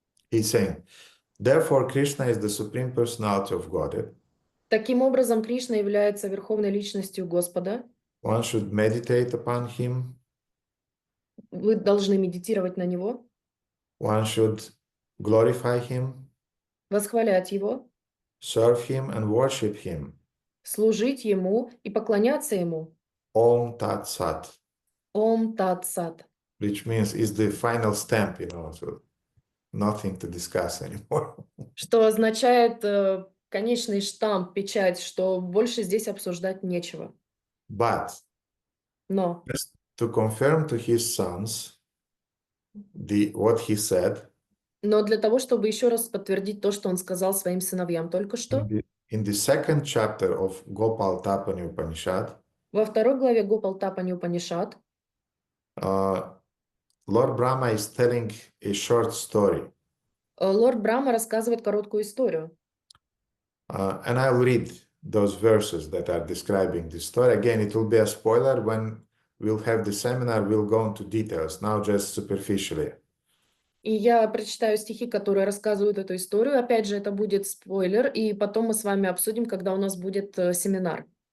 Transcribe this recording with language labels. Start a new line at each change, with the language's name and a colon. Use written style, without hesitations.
English: He's saying, therefore Krishna is the Supreme Personality of Godhead.
Russian: Таким образом, Кришна является верховной личностью Господа.
English: One should meditate upon him.
Russian: Вы должны медитировать на него,
English: One should glorify him,
Russian: восхвалять его,
English: serve him and worship him.
Russian: служить ему и поклоняться ему.
Sanskrit: Om tat sat,
Russian: Ом Тат Сат.
English: which means is the final stamp, so nothing to discuss anymore.
Russian: Что означает конечный штамп, печать, что больше здесь обсуждать нечего.
English: But
Russian: Но
English: just to confirm to his sons what he said
Russian: для того, чтобы еще раз подтвердить то, что он сказал своим сыновьям только что,
English: in the second chapter of Gopal Tapani Upanishad,
Russian: во второй главе Гопал Тапани Упанишад,
English: Lord Brahma is telling a short story.
Russian: лорд Брахма рассказывает короткую историю.
English: And I'll read those verses that are describing this story. Again, it will be a spoiler. When we'll have the seminar, we'll go into details, now just superficially.
Russian: И я прочитаю стихи, которые рассказывают эту историю. Опять же, это будет спойлер, и потом мы с вами обсудим, когда у нас будет семинар.